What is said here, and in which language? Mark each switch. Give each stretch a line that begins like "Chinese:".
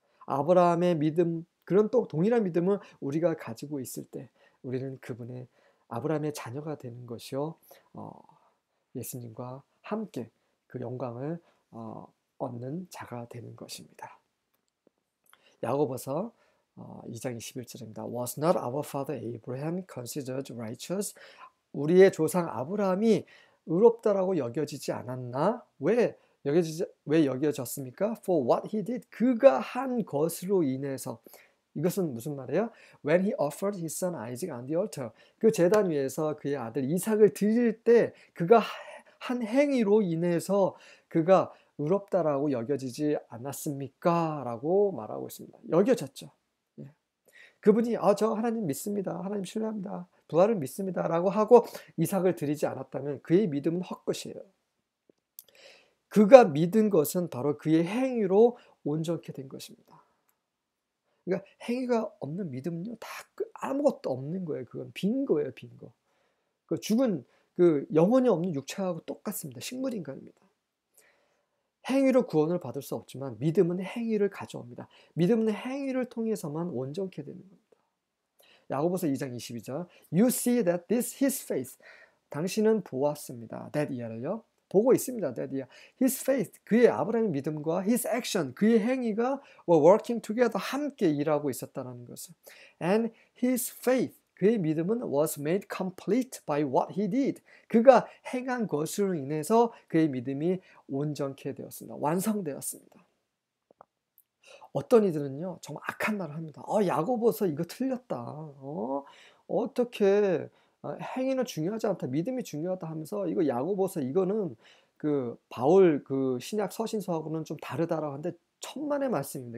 Korean: 아브라함의 믿음, 그런 또 동일한 믿음을 우리가 가지고 있을 때 우리는 그분의 아브라함의 자녀가 되는 것이요, 예수님과 함께 그 영광을 얻는 자가 되는 것입니다. 야고보서 2장 21절입니다.
English: Was not our father Abraham considered righteous?
Korean: 우리의 조상 아브라함이 의롭다라고 여겨지지 않았나? 왜 여겨졌습니까?
English: For what he did.
Korean: 그가 한 것으로 인해서. 이것은 무슨 말이에요?
English: When he offered his son Isaac on the altar.
Korean: 그 제단 위에서 그의 아들 이삭을 드릴 때 그가 한 행위로 인해서 그가 의롭다라고 여겨지지 않았습니까? 라고 말하고 있습니다. 여겨졌죠. 예. 그분이 저 하나님 믿습니다. 하나님 신뢰합니다. 부활을 믿습니다. 라고 하고 이삭을 드리지 않았다면 그의 믿음은 헛것이에요. 그가 믿은 것은 바로 그의 행위로 온전케 된 것입니다. 그러니까 행위가 없는 믿음은요, 다 아무것도 없는 거예요. 그건 빈 거예요, 빈 거. 그 죽은 그 영혼이 없는 육체하고 똑같습니다. 식물인간입니다. 행위로 구원을 받을 수 없지만 믿음은 행위를 가져옵니다. 믿음은 행위를 통해서만 온전케 되는 겁니다. 야고보서 2장 22절
English: You see that this his faith
Korean: 당신은 보았습니다.
English: that year를요.
Korean: 보고 있습니다.
English: that year. His faith
Korean: 그의 아브라함의 믿음과
English: his action
Korean: 그의 행위가
English: were working together
Korean: 함께 일하고 있었다는 것을.
English: And his faith
Korean: 그의 믿음은
English: was made complete by what he did.
Korean: 그가 행한 것으로 인해서 그의 믿음이 온전케 되었습니다. 완성되었습니다. 어떤 이들은요, 정말 악한 말을 합니다. 야고보서 이거 틀렸다. 어떻게 행위는 중요하지 않다. 믿음이 중요하다 하면서 이거 야고보서 이거는 그 바울 그 신약 서신서하고는 좀 다르다라고 하는데 천만의 말씀입니다.